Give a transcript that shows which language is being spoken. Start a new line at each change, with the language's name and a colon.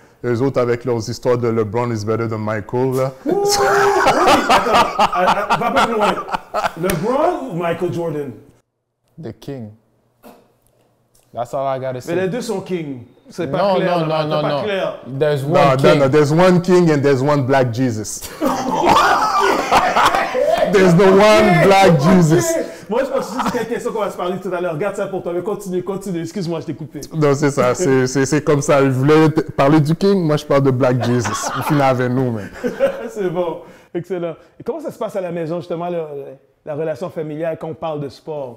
French: Eux autres, avec leurs histoires de
English: LeBron is better than Michael,
French: là. Oui, attends, va pas plus loin. LeBron ou Michael Jordan?
English: The King. That's all I gotta say.
French: Mais les deux sont kings. C'est pas clair. Non. Clair.
English: There's one king. No. There's one king and there's one black Jesus. There's no one black Jesus.
French: Moi, je pense que c'est quelque question qu'on va se parler tout à l'heure. Garde ça pour toi, mais continue. Excuse-moi, je t'ai coupé. Non, c'est ça. C'est comme ça. Je voulais parler du king, moi je parle de black Jesus. Vous finissez avec nous, mais. C'est bon. Excellent. Et comment ça se passe à la maison, justement, la relation familiale quand on parle de sport?